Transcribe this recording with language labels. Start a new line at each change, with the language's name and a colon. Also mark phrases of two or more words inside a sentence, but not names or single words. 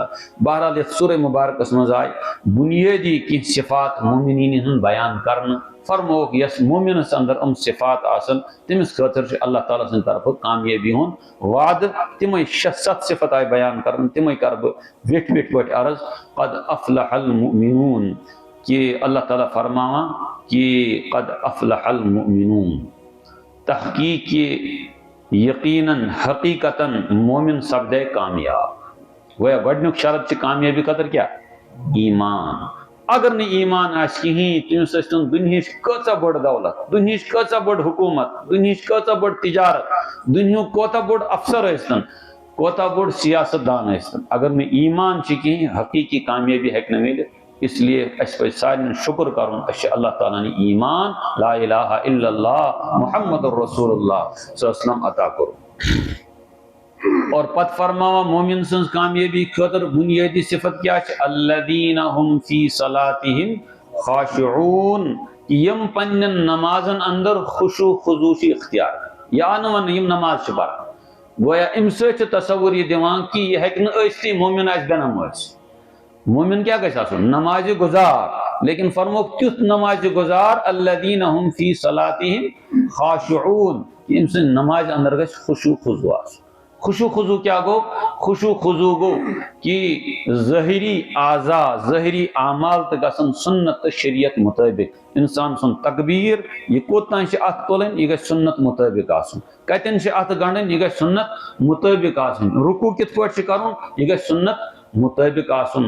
Kashmiri: بہرحال یتھ سورہ مبارکس منٛز آیہِ بُنیٲدی کینٛہہ صفات مومنیٖنن ہُنٛد بیان کرنہٕ، فرمووُکھ یس مومنس اندر صفات آسن تٔمِس خٲطرٕ چھُ اللہ تعالیٰ سٕنٛدِ طرفہٕ کامیٲبی ہُنٛد وعدٕ۔ تِمے 6-7 صفت آیہِ بیان کرنہٕ، تِمے کرٕ بہٕ ویٹھۍ ویٹھۍ پٲٹھۍ عرض۔
Arabic: قد افلح المؤمنون،
Kashmiri: کہ اللہ تعالیٰ فرماوان کہ
Arabic: قد افلح المؤمنون،
Kashmiri: تحقیق یقیناً حقیقتاً مومن سپدے کامیاب۔ گویا گۄڈنیُک شرط چھِ کامیٲبی خٲطرٕ کیٛاہ؟ ایمان۔ اگر نہٕ ایمان آسہِ کِہیٖنۍ، تٔمِس ٲسۍتن دُنہِچ کۭژاہ بٔڑ دولت، دُنہِچ کۭژاہ بٔڑ حکوٗمت، دُنہِچ کۭژاہ بٔڑ تجارت، دُنہیُک کوتاہ بوٚڑ افسر ٲسۍتن، کوتاہ بوٚڑ سیاست دان ٲسۍتن، اگر نہٕ ایمان چھِ کِہیٖنۍ حقیٖقی کامیٲبی ہیٚکہِ نہٕ میٖلِتھ۔
Urdu: اس لیے
Kashmiri: اَسہِ پَزِ سارنٕے شُکر کرُن اَسہِ چھِ اللہ تعالیٰ ہن ایمان
Arabic: لا الہ الا اللہ محمد الرسول اللہ صلی اللہ علیہ وسلم
Kashmiri: عطا کوٚرمُت۔ اور پتہٕ فرماوان مومن سٕنٛز کامیٲبی خٲطرٕ بُنیٲدی صفت کیٛاہ چھِ؟
Arabic: الذین ہم فی صلاتہم خاشعون،
Kashmiri: یم پننٮ۪ن نمازن اندر خشوع خضوع چھِ اختیار کران، یا نہٕ ونہٕ یم نماز چھِ پران۔ گویا امہِ سۭتۍ چھُ تصور یہ دِوان کہ یہ ہیٚکہِ نہٕ ٲسۍتھٕے مومن آسہِ بے نمٲز۔ مومن کیا گژھِ آسُن؟ نمازِ گزار، لیکن فرمووُکھ تیُتھ نمازِ گزار
Arabic: الذین ہم فی صلاتہم خاشعون،
Kashmiri: کہ أمۍ سٕنٛدِ نمازِ اندر گژھِ خشوع خضوع آسُن۔ خشوع خضوع کیا گو؟ خشوع خضوع گو کہ ظٲہری اعضا، ظٲہری اعمال تہ گژھن سنت تہ شریعت مطٲبق۔ انسان سُنٛد تکبیر یہ کوتاں چھِ اتھ تُلٕنۍ، یہ گژھِ سنت مطٲبق آسُن، کتٮ۪ن چھِ اتھ گنڈٕنۍ، یہ گژھِ سنت مطٲبق آسُن، رکوع کِتھ پٲٹھۍ چھُ کرُن، یہ گژھِ سنت مطٲبق آسُن۔